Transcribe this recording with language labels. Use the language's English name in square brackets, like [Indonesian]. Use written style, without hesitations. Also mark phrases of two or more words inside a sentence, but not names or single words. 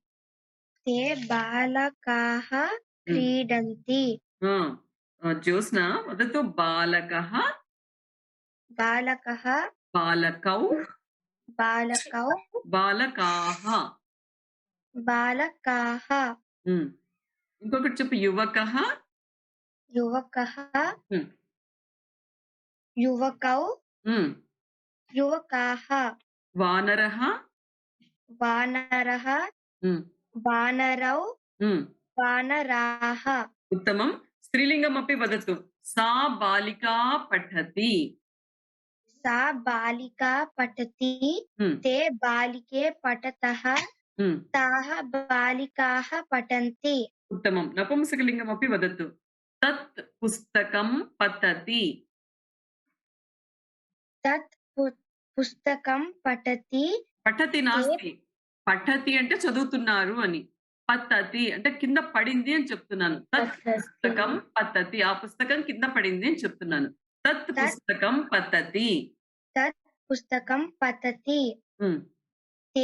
[Sanskrit] జ్యోత్స్న వదతు. బాలకః బాలకౌ బాలకాః. [Telugu] ఇంకొకటి చెప్పు. యువకః [Sanskrit] युवकौ युवकाः. వానరః वानरौ वानराः. उत्तमं. स्त्रीलिङ्गम् अपि वदतु. सा बालिका पठति. सा बालिका पठति ते बालिके पठतः ताः बालिकाः पठन्ति. उत्तमं. नपुंसकलिङ्गम् अपि वदतु. तत् पुस्तकं पठति. तत् पुस्तकं पठति. పఠతి నాస్తి, [Telugu] పఠతి అంటే చదువుతున్నారు అని, పతతి అంటే కింద పడింది అని చెప్తున్నాను. [Sanskrit] తత్ పుస్తకం పతతి, [Telugu] ఆ పుస్తకం కింద పడింది అని చెప్తున్నాను. [Sanskrit] తత్ పుస్తకం పతతి. తే